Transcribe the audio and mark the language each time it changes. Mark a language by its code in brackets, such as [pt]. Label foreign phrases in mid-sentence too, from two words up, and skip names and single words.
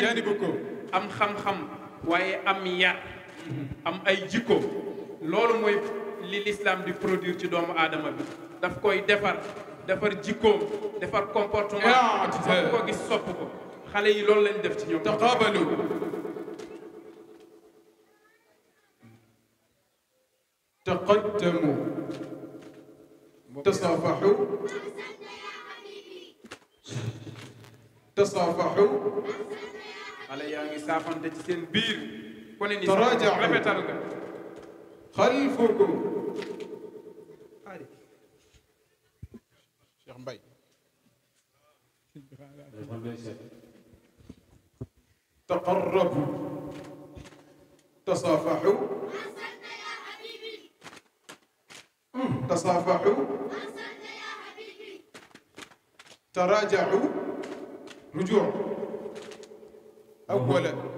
[ar] جانبكم [wo] am xam-xam waaye am yar am ay jikko loolu mooy li l'islam di produire ci doomu aadama bi daf koy defar jikkoom defar comportement sopp ko gis sopp ko xale yi loolu lañ def ci ñoom [ar] تقابلوا تقدموا تصافحوا تصافحوا [wo] xale yaa ngi saafante ci seen biir ku ne ni Taraja. rafetal nga [ar] خلفكم Cheikh Mbaye تقربوا تصافحوا تصافحوا تراجعوا رجوع أولا